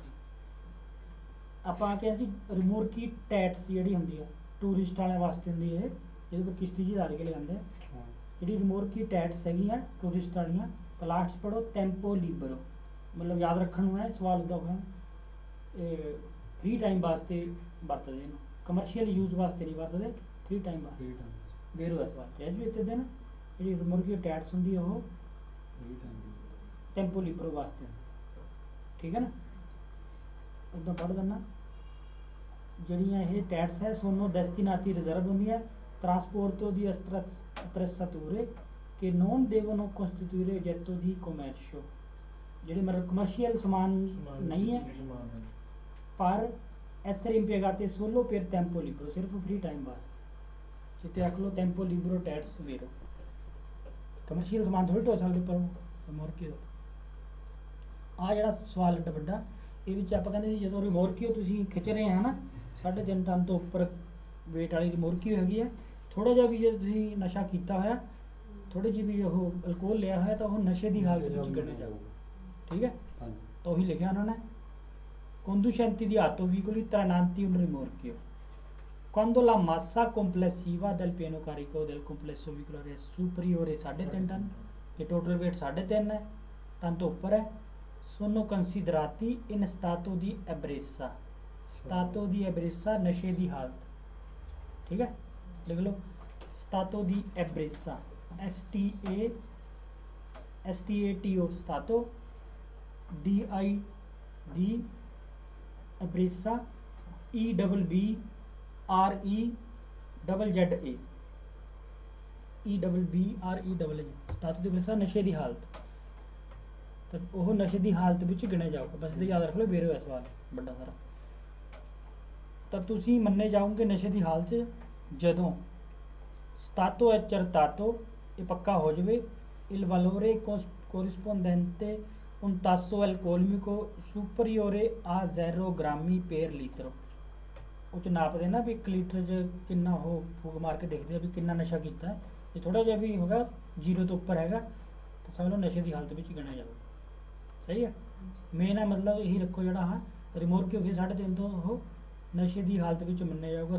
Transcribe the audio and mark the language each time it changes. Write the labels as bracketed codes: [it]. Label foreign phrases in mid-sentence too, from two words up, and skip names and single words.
[pa] ਆਪਾਂ ਕਿਹਾ ਸੀ [it] rimorchi TATS [pa] ਜਿਹੜੀ ਹੁੰਦੀ ਆ ਟੂਰਿਸਟ ਵਾਲਿਆਂ ਵਾਸਤੇ ਹੁੰਦੀ ਹੈ, ਜਿਹਦੇ ਕੋਲ ਕਿਸ਼ਤੀ ਜੀ ਲਾ ਕੇ ਲੈ ਜਾਂਦੇ ਆ, ਜਿਹੜੀ ਰਿਮੋਰਕੀ ਟੈਟਸ ਹੈਗੀਆਂ ਟੂਰਿਸਟ ਵਾਲੀਆਂ, ਤਾਂ ਲਾਸਟ 'ਚ ਪੜ੍ਹੋ [it] tempo libero, [pa] ਮਤਲਬ ਯਾਦ ਰੱਖਣ ਨੂੰ ਹੈ, ਸਵਾਲ ਉੱਦਾਂ ਹੋਇਆ ਇਹ [en] free time [pa] ਵਾਸਤੇ ਵਰਤਦੇ ਇਹਨੂੰ, [en] commercial use [pa] ਵਾਸਤੇ ਨਹੀਂ ਵਰਤਦੇ, [en] free time [pa] ਵਾਸਤੇ ਬੇਰੋ ਹੈ ਸਵਾਲ ਇਹ ਵੀ ਇੱਥੇ ਦੇ ਨਾ। ਜਿਹੜੀ [it] rimorchi TATS [pa] ਹੁੰਦੀ ਹੈ ਉਹ [it] tempo libero [pa] ਵਾਸਤੇ, ਠੀਕ ਹੈ ਨਾ। ਉੱਦਾਂ ਪੜ੍ਹ ਦਿੰਦਾ ਜਿਹੜੀਆਂ ਇਹ ਟੈਟਸ ਹੈ [it] sono destinati [pa] ਰਿਜ਼ਰਵ ਹੁੰਦੀਆਂ [it] trasporto di attrezzature che non devono costituire oggetto di commercio, [pa] ਜਿਹੜੇ ਮਤਲਬ ਕਮਰਸ਼ੀਅਲ ਸਮਾਨ ਨਹੀਂ ਹੈ, ਪਰ [it] essere impiegate solo per tempo libero, [pa] ਸਿਰਫ [en] free time [pa] ਬਾਅਦ। ਜਿੱਥੇ ਰੱਖ ਲਓ [it] tempo libero TATS vero, [pa] ਕਮਰਸ਼ੀਅਲ ਸਮਾਨ ਥੋੜ੍ਹੀ ਢੋ ਸਕਦੇ ਪਰ ਰਿਮੋਰਕੀ ਆ ਜਿਹੜਾ ਸਵਾਲ ਏਡਾ ਵੱਡਾ, ਇਹ ਵਿੱਚ ਆਪਾਂ ਕਹਿੰਦੇ ਸੀ ਜਦੋਂ ਰਿਮੋਰਕੀ ਤੁਸੀਂ ਖਿੱਚ ਰਹੇ ਹੈ ਨਾ 3.5 ਟਨ ਤੋਂ ਉੱਪਰ ਵੇਟ ਵਾਲੀ ਰਿਮੋਰਕੀ ਹੈਗੀ ਹੈ, ਥੋੜ੍ਹਾ ਜਿਹਾ ਵੀ ਜੇ ਤੁਸੀਂ ਨਸ਼ਾ ਕੀਤਾ ਹੋਇਆ, ਥੋੜ੍ਹੀ ਜਿਹੀ ਵੀ ਉਹ ਅਲਕੋਹਲ ਲਿਆ ਹੋਇਆ, ਤਾਂ ਉਹ ਨਸ਼ੇ ਦੀ ਹਾਲਤ ਵਿੱਚ ਗਿਣਿਆ ਜਾਊਗਾ, ਠੀਕ ਹੈ। ਤਾਂ ਉਹੀ ਲਿਖਿਆ ਉਹਨਾਂ ਨੇ [it] conducenti di auto veicoli trainanti un rimorchio quando la massa complessiva del pieno carico del complesso veicolare è superiore 3.5 टन, [pa] ਯੇ ਟੋਟਲ ਵੇਟ 3.5 ਟਨ ਤੋ ਊਪਰ ਹੈ, [it] sono considerati in stato di ebbrezza, stato di ebbrezza [pa] ਨਸ਼ੇ ਦੀ ਹਾਲਤ, ਠੀਕ ਹੈ। ਲਿਖ ਲੋ [it] stato di ebbrezza, STATO stato, DI ebbrezza, EBBREZZA, EBBREZZA stato [pa] ਦੀ ebbrezza ਨਸ਼ੇ ਦੀ ਹਾਲਤ, ਤਾਂ ਉਹ ਨਸ਼ੇ ਦੀ ਹਾਲਤ ਵਿੱਚ ਗਿਣਿਆ ਜਾਊਗਾ। ਬਸ ਇਹ ਯਾਦ ਰੱਖ ਲਓ, ਬੇਰੋ ਹੈ ਸਵਾਲ ਵੱਡਾ ਸਾਰਾ। ਤਾਂ ਤੁਸੀਂ ਮੰਨੇ ਜਾਓਗੇ ਨਸ਼ੇ ਦੀ ਹਾਲਤ 'ਚ ਜਦੋਂ [it] stato accertato, [pa] ਇਹ ਪੱਕਾ ਹੋ ਜਾਵੇ, [it] il valore corrispondente un tasso alcolmico superiore a 0 grammi per litro, [pa] ਉਹ 'ਚ ਨਾਪਦੇ ਨਾ ਵੀ 1 ਲੀਟਰ 'ਚ ਕਿੰਨਾ, ਉਹ ਫੂਕ ਮਾਰ ਕੇ ਦੇਖਦੇ ਆ ਵੀ ਕਿੰਨਾ ਨਸ਼ਾ ਕੀਤਾ ਹੈ। ਇਹ ਥੋੜ੍ਹਾ ਜਿਹਾ ਵੀ ਹੋਗਾ 0 ਤੋਂ ਉੱਪਰ ਹੈਗਾ ਤਾਂ ਸਮਝ ਲਓ ਨਸ਼ੇ ਦੀ ਹਾਲਤ ਵਿੱਚ ਗਿਣਿਆ ਜਾਊਗਾ, ਸਹੀ ਹੈ। ਮੇਨ ਹੈ ਮਤਲਬ ਇਹੀ ਰੱਖੋ, ਜਿਹੜਾ ਹਾਂ ਰਿਮੋਰਕੀ ਹੋ ਗਈ 3.5 ਤੋਂ ਉਹ ਨਸ਼ੇ ਦੀ ਹਾਲਤ ਵਿੱਚ ਮੰਨਿਆ ਜਾਊਗਾ।